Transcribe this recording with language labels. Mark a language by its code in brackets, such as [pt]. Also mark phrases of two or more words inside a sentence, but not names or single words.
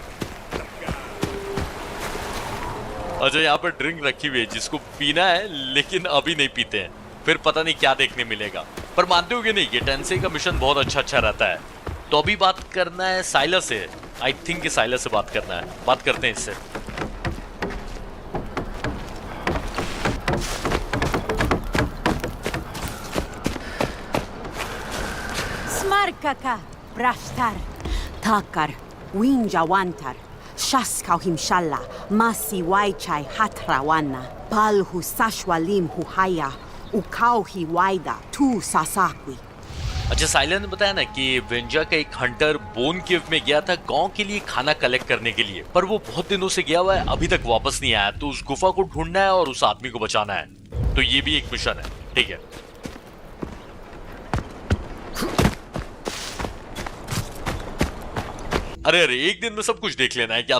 [hi] अच्छा, यहाँ पर ड्रिंक रखी हुई है जिसको पीना है, लेकिन अभी नहीं पीते हैं, फिर पता नहीं क्या देखने मिलेगा। पर मानते हो कि नहीं, ये टेंसे का मिशन बहुत अच्छा रहता है। तो अभी बात करना है साइलस से। [en] I think [hi] साइलस से बात करना है, बात करते हैं इससे। Smarkaka, Brashtar. Takar, Winja Wantar, Shaskau Himshalla, Masi Waichai Hatrawana, Balhu Sashwalim Huhaya, Ukauhi Waida, Tu Sasakwi. अच्छा, साइलन ने बताया ना कि वेंजा का एक हंटर बोन केव में गया था गांव के लिए खाना कलेक्ट करने के लिए, पर वो बहुत दिनों से गया हुआ है, अभी तक वापस नहीं आया। तो उस गुफा को ढूंढना है और उस आदमी को बचाना है। तो ये भी एक मिशन है। ठीक है, अरे अरे एक दिन में सब कुछ देख लेना है क्या?